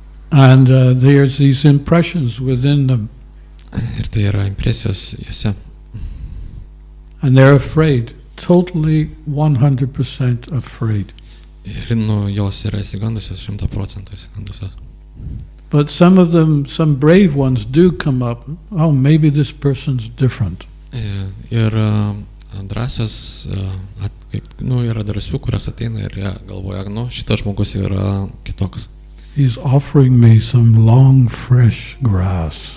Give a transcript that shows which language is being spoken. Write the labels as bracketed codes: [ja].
[en] And there's these impressions within them. [lt] Ir tai yra impresijos juose. [en] And they're afraid, totally 100% afraid. [lt] Ir jos yra įsigandusios, 100% įsigandusios. [en] But some of them, some brave ones do come up. Oh, maybe this person's different. [lt] Ir drąsios, yra drąsių, kurios ateina ir jie galvoja, šitas žmogus yra kitoks. [en] He's offering me some long, fresh grass.